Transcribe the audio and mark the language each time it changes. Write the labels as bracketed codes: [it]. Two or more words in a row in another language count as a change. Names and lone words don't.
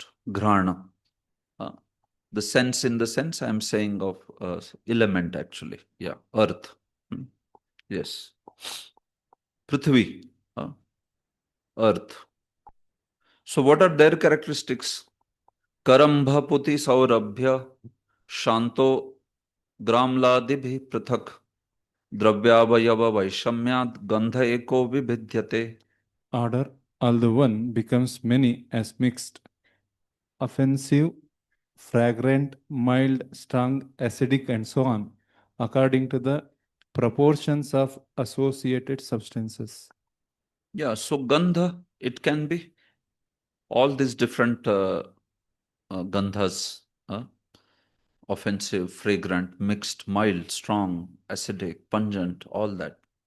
[en] Ghrana. The sense in the sense I'm saying of element actually. Yeah, earth. Yes. Prithvi. Earth. So what are their characteristics? [sa] Karambha puti saurabhya shanto gramladibhi prathak dravyavayava vaishamyat gandha eko vibhidyate. [en] Order, although one, becomes many as mixed, offensive, fragrant, mild, strong, acidic, and so on, according to the proportions of associated substances. Yeah, so gandha, it can be all these different gandhas, offensive, fragrant, mixed, mild, strong, acidic, pungent, all that.